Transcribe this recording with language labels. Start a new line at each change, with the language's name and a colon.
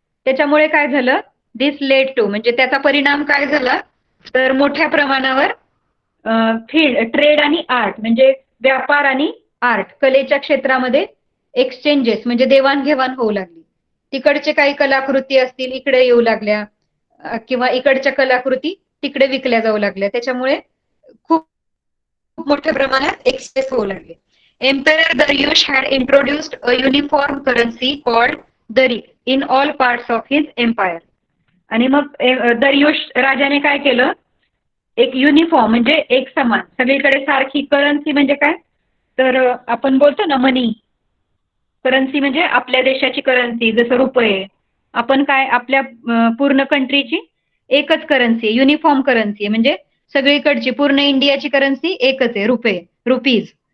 Marathi: त्याच्यामुळे काय झालं,
English: this led to
Marathi: म्हणजे त्याचा परिणाम काय झाला, तर मोठ्या प्रमाणावर ट्रेड आणि आर्ट म्हणजे व्यापार आणि आर्ट कलेच्या क्षेत्रामध्ये एक्सचेंजेस म्हणजे देवाणघेवाण होऊ लागली. तिकडचे काही कलाकृती असतील इकडे येऊ लागल्या, किंवा इकडच्या कलाकृती तिकडे विकल्या जाऊ लागल्या. त्याच्यामुळे खूप मोठ्या प्रमाणात एक्सचेंज होऊ लागले.
English: Emperor Darius had introduced a uniform currency called Darik in all parts of his empire.
Marathi: आणि मग दरियुश राजाने काय केलं, एक युनिफॉर्म म्हणजे एक समान सगळीकडे सारखी करन्सी म्हणजे काय, तर आपण बोलतो ना मनी, करन्सी म्हणजे आपल्या देशाची करन्सी जसं रुपये. आपण काय आपल्या पूर्ण कंट्रीची एकच करन्सी, युनिफॉर्म करन्सी म्हणजे सगळीकडची पूर्ण इंडियाची करन्सी एकच आहे, रुपीज.